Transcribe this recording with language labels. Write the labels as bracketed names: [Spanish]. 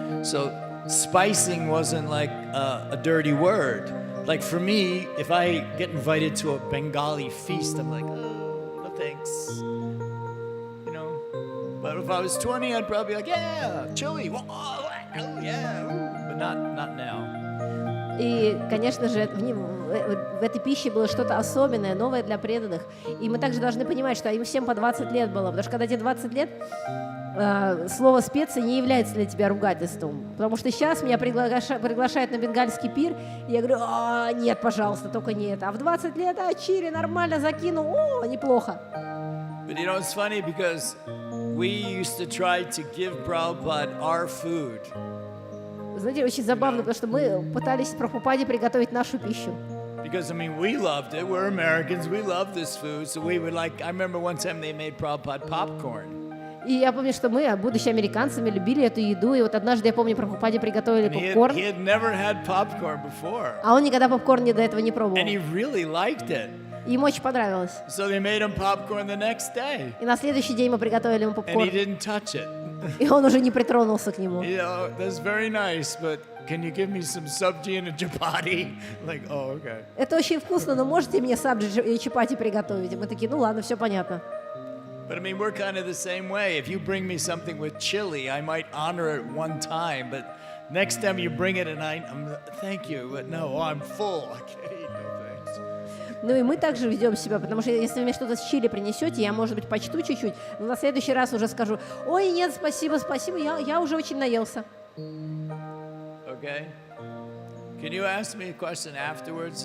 [English] So spicing wasn't like a dirty word. Like for me, if I get invited to a Bengali feast, I'm like, oh, no thanks. You know. But if I was 20, I'd probably be like, yeah, chili, oh yeah, but not now. [Russian] И, конечно же, в этой пище было что-то особенное, новое для преданных. И мы также должны понимать, что им всем по 20 лет было. Потому что когда тебе 20 лет, слово «специи» не является для тебя ругательством. Потому что сейчас меня приглашают на бенгальский пир, и я говорю, нет, пожалуйста, только не это. А в 20 лет, чили, нормально закину, неплохо. [English] But you know, it's funny because we used to try to give Prabhupada our food. [Russian] Знаете, очень забавно, потому что мы пытались Прабхупаде приготовить нашу пищу. [English] Because, I mean, we loved it. We're Americans. We love this food. So we would like, I remember one time they made Prabhupada popcorn. [Russian] И я помню, что мы, будучи американцами, любили эту еду. И вот однажды, я помню, Прабхупаде приготовили попкорн. [English] He had never had popcorn before. [Russian] А он никогда попкорн до этого не пробовал. [English] And he really liked it. [Russian] И ему очень понравилось. [English] So they made him popcorn the next day. [Russian] И на следующий день мы приготовили ему попкорн. [English] And he didn't touch it. [Russian] И он уже не притронулся к нему. [English] You know, that's very nice, but can you give me some sabji and a chapati? Like, oh, okay. [Russian] Это очень вкусно, но можете мне сабджи и чапати приготовить? И мы такие, ну ладно, все понятно. [English] But I mean, we're kind of the same way. If you bring me something with chili, I might honor it one time, but next time you bring it and I'm thank you, but no, I'm full. I can't eat, no thanks. [Russian] Ну и мы также ведем себя, потому что если вы мне что-то с чили принесете, я, может быть, почту чуть-чуть, но на следующий раз уже скажу, ой, нет, спасибо, я уже очень наелся. [English] Okay. Can you ask me a question afterwards?